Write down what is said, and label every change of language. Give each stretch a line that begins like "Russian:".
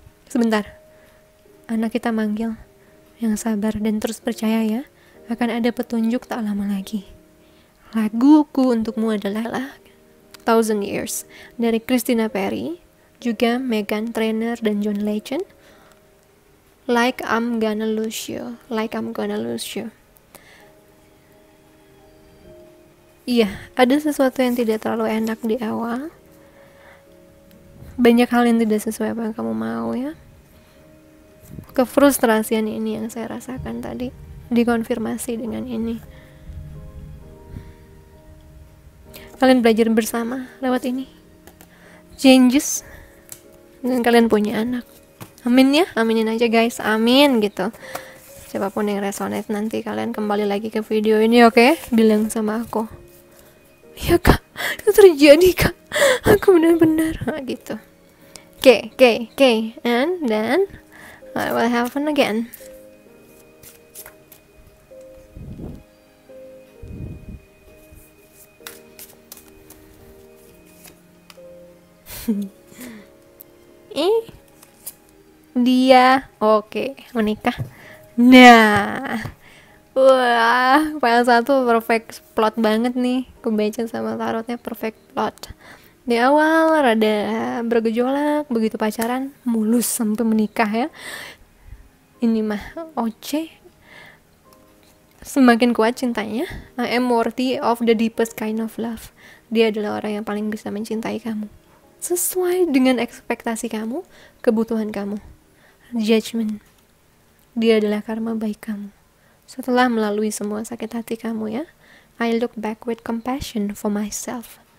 Indonesian: Sebentar, anak kita manggil. Yang sabar dan terus percaya ya, akan ada petunjuk tak lama lagi. Laguku untukmu adalah 1000 Years dari Christina Perri, juga Meghan Trainor dan John Legend.
English: Like I'm gonna lose you, like I'm gonna lose you.
Indonesian: Iya, ada sesuatu yang tidak terlalu enak di awal. Banyak hal yang tidak sesuai apa yang kamu mau ya. Kefrustrasian ini yang saya rasakan tadi, dikonfirmasi dengan ini. Kalian belajar bersama lewat ini. Changes. Dan kalian punya anak. Amin ya, aminin aja guys, amin gitu. Siapapun yang resonate nanti kalian kembali lagi ke video ini, oke? Bilang sama aku. Ya kak, itu terjadi kak, aku benar-benar gitu.
English: Okay, and then I will have fun again.
Indonesian: Dia oke, menikah. Nah, wah, file 1 perfect plot banget nih. Kebaca sama tarotnya perfect plot. Di awal rada bergejolak, begitu pacaran mulus sampai menikah ya. Ini mah Oce. Semakin kuat cintanya.
English: I am worthy of the deepest kind of love.
Indonesian: Dia adalah orang yang paling bisa mencintai kamu, sesuai dengan ekspektasi kamu, kebutuhan kamu. Judgment. Dia adalah karma baik kamu. Setelah melalui semua sakit hati kamu ya,
English: I look back with compassion for myself.